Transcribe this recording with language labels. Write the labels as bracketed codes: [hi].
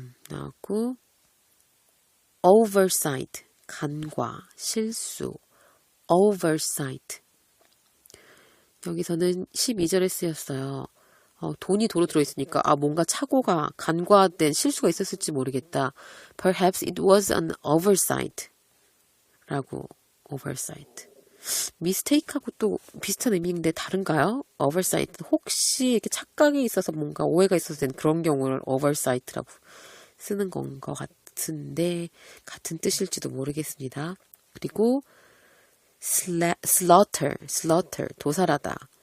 [ko] 나왔고 oversight, 간과, 실수, oversight. 여기서는 12절에 쓰였어요. 돈이 도로 들어있으니까 뭔가 착오가, 간과된 실수가 있었을지 모르겠다. [en] Perhaps it was an oversight 라고, oversight. [ko] mistake하고 또 비슷한 의미인데 다른가요? [en] oversight. [ko] 혹시 이렇게 착각이 있어서 뭔가 오해가 있어서 된 그런 경우를 oversight라고 쓰는 건 것 같은데 같은 뜻일지도 모르겠습니다. 그리고 slaughter, 도살하다.